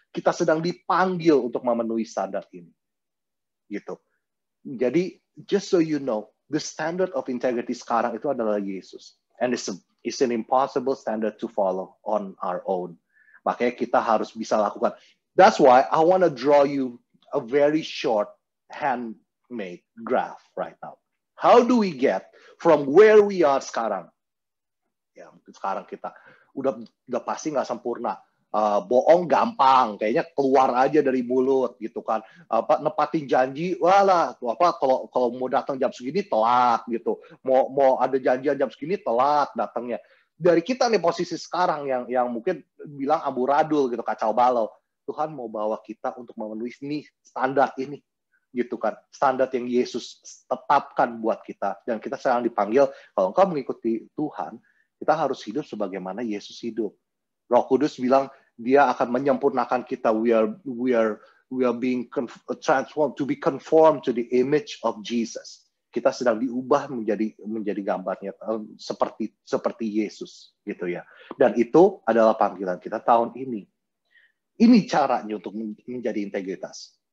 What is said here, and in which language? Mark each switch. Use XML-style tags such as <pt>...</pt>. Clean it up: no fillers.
<id>Kita sedang dipanggil untuk memenuhi standar ini, gitu. Jadi</id> <en>just so you know, the standard of integrity</en> <id>sekarang itu adalah Yesus,</id> <en>and it's an impossible standard to follow on our own.</en> <id>Makanya kita harus bisa lakukan.</id> <en>That's why I want to draw you a very short handmade graph right now. How do we get from where we are sekarang?</en> <id>Ya, mungkin sekarang kita udah pasti nggak sempurna. Bohong gampang, kayaknya keluar aja dari mulut gitu kan. Nepatin janji, kalau mau datang jam segini telat gitu. Mau ada janjian jam segini telat datangnya. Dari kita nih posisi sekarang yang mungkin bilang amburadul gitu, kacau balau. Tuhan mau bawa kita untuk memenuhi ini standar ini gitu kan, standar yang Yesus tetapkan buat kita, dan kita sekarang dipanggil kalau engkau mengikuti Tuhan, kita harus hidup sebagaimana Yesus hidup. Roh Kudus bilang dia akan menyempurnakan kita.</id> <en>We are being transformed to be conformed to the image of Jesus.</en> <id>Kita sedang diubah menjadi gambarnya seperti Yesus gitu ya. Dan itu adalah panggilan kita tahun ini. Ini caranya untuk menjadi integritas.</id>